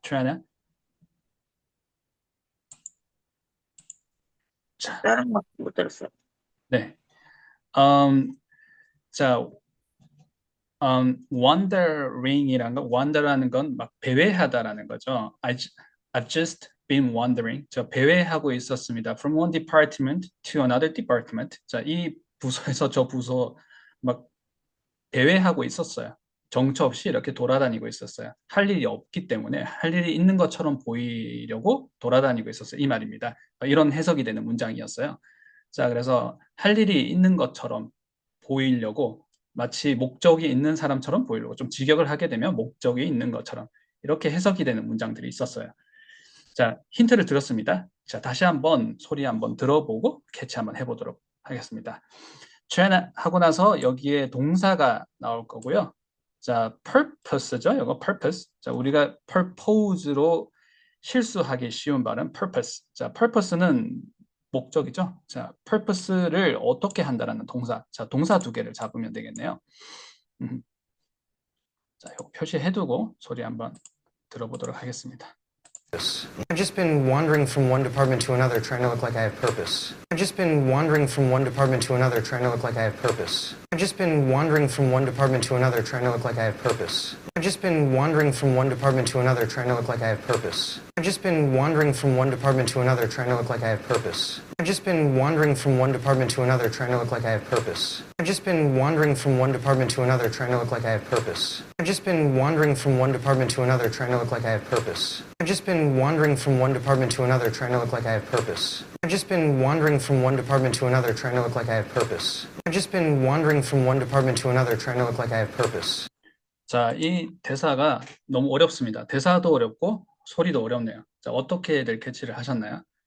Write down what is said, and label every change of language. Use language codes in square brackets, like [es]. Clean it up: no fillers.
[en] trainer. [ko] 자, 다른 거 못 들었어요. 네. 자, wandering이란 거, wander라는 건 막 배회하다라는 거죠. [en] I've just been wandering. [ko] 저 배회하고 있었습니다. [en] From one department to another department. [ko] 자, 이 부서에서 저 부서 막 배회하고 있었어요. 정처 없이 이렇게 돌아다니고 있었어요. 할 일이 없기 때문에 할 일이 있는 것처럼 보이려고 돌아다니고 있었어요. 이 말입니다. 이런 해석이 되는 문장이었어요. 자, 그래서 할 일이 있는 것처럼 보이려고 마치 목적이 있는 사람처럼 보이려고 좀 직역을 하게 되면 목적이 있는 것처럼 이렇게 해석이 되는 문장들이 있었어요. 자, 힌트를 드렸습니다. 자, 다시 한번 소리 한번 들어보고 캐치 한번 해보도록 하겠습니다. train 하고 나서 여기에 동사가 나올 거고요. 자, purpose죠. 이거 purpose. 자, 우리가 purpose로 실수하기 쉬운 발음 purpose. 자, purpose는 목적이죠. 자, purpose를 어떻게 한다라는 동사. 자, 동사 두 개를 잡으면 되겠네요. 자, 이거 표시해두고 소리 한번 들어보도록 하겠습니다. [en] I've just been wandering from one department to another trying to look like I have purpose. I've just been wandering from one department to another trying to look like I have purpose. I've just been wandering from one department to another trying to look like I have purpose. I've just been wandering from one department to another trying to look like I have purpose. I've just been wandering from one department to another trying to look like I have purpose. I've just been wandering from one department to another trying to look like I have purpose. I've just been wandering from one department to another trying to look like I have purpose. I've just been wandering from one department to another trying to look like I have purpose. I've just been wandering from one department to another trying to look like I have purpose. I've just been wandering from one department to another trying to look like I have purpose. I've just been wandering from one department to another trying to look like I have purpose. [ko] 자, 이 대사가 너무 어렵습니다. 대사도 어렵고 소리도 어렵네요. 자, 어떻게들 캐치를 하셨나요?